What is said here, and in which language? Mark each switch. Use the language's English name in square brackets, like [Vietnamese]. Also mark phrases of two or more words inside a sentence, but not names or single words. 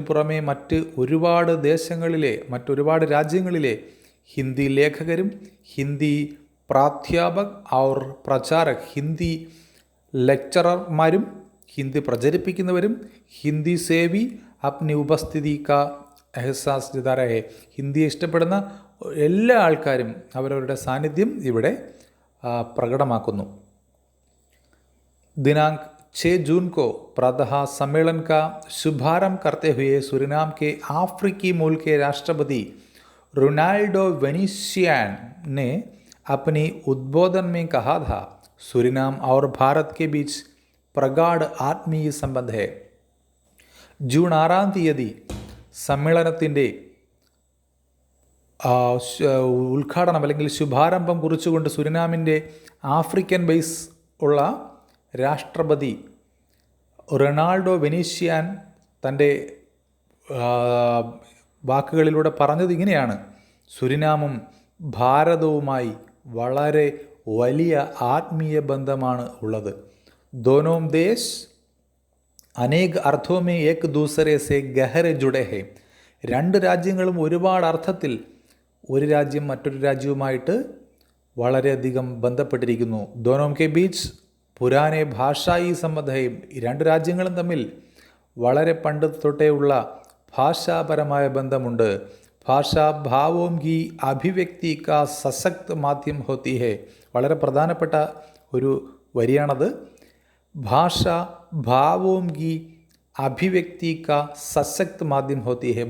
[Malayalam] പുറമെ മറ്റൊരുപാട് രാജ്യങ്ങളിലെ ഹിന്ദി ലേഖകരും [Hindi] हिंदी प्राध्यापक और प्रचारक, [Malayalam] ഹിന്ദി ലെക്ചറർമാരും ഹിന്ദി പ്രചരിപ്പിക്കുന്നവരും [Hindi] हिंदी सेवी अपनी उपस्थिति का एहसास जता रहे, [Malayalam] ഹിന്ദിയെ ഇഷ്ടപ്പെടുന്ന എല്ലാ ആൾക്കാരും അവരവരുടെ സാന്നിധ്യം ഇവിടെ പ്രകടമാക്കുന്നു. [Hindi] ദിനാങ്ക് 6 जून को प्रातः सम्मेलन का शुभारंभ करते हुए सूरीनाम के अफ्रीकी मूल के राष्ट्रपति रोनाल्डो वेनेसियान ने अपनी उद्बोधन में कहा था, सूरीनाम और भारत के बीच प्रगाढ़ ആത്മീയ संबंध है. [Malayalam] ജൂൺ 6 തീയതി സമ്മേളനത്തിൻ്റെ ഉദ്ഘാടനം അല്ലെങ്കിൽ ശുഭാരംഭം കുറിച്ചുകൊണ്ട് സുരിനാമിൻ്റെ ആഫ്രിക്കൻ ബേസ് ഉള്ള രാഷ്ട്രപതി റൊണാൾഡോ വെനീഷ്യാൻ തൻ്റെ വാക്കുകളിലൂടെ പറഞ്ഞത് ഇങ്ങനെയാണ്: സുരിനാമും ഭാരതവുമായി വളരെ വലിയ ആത്മീയ ബന്ധമാണ് ഉള്ളത്. [Hindi] दोनों देश अनेक अर्थों में एक दूसरे से गहरे जुड़े हैं. [Malayalam] രണ്ട് രാജ്യങ്ങളും ഒരുപാട് അർത്ഥത്തിൽ ഒരു രാജ്യം മറ്റൊരു രാജ്യവുമായിട്ട് വളരെയധികം ബന്ധപ്പെട്ടിരിക്കുന്നു. [Hindi] दोनों के बीच पुराने भाषाई संबंध है. [Malayalam] ഈ രണ്ട് രാജ്യങ്ങളും തമ്മിൽ വളരെ പണ്ട് തൊട്ടേയുള്ള ഭാഷാപരമായ ബന്ധമുണ്ട്. [Hindi] भाषा भावों की अभिव्यक्ति का सशक्त माध्यम होती है. [Malayalam] വളരെ പ്രധാനപ്പെട്ട ഒരു വരിയാണത്. [Hindi] भाषा भावों की अभिव्यक्ति का सशक्त माध्यम होती है.